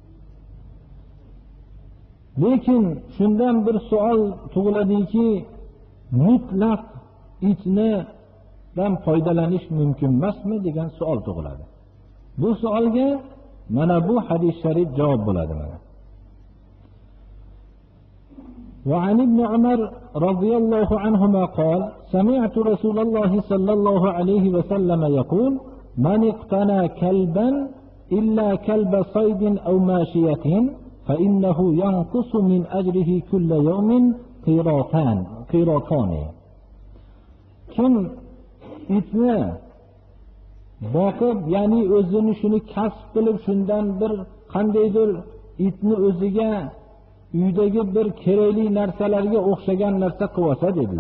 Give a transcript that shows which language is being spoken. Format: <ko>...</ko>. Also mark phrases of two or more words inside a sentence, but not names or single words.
<uz>Lekin shundan bir savol tug'iladiki, mutlaq itdan foydalanish mumkin emasmi degan savol tug'iladi. Bu savolga mana bu hadis sharif javob bo'ladi mana.</uz> <ar>وعن ابن عمر رضي الله عنهما قال سمعت رسول الله صلى الله عليه وسلم يقول من اقتنى كلبا إلا كلب صيد أو ماشية فإنه ينقص من أجره كل يوم قيراطان</ar> <uz>kim itni boqib, ya'ni o'zini shuni kasb qilib, shundan bir qandaydir itni o'ziga uydagi bir kerakli narsalarga o'xshagan narsa qilib olsa dedilar.</uz>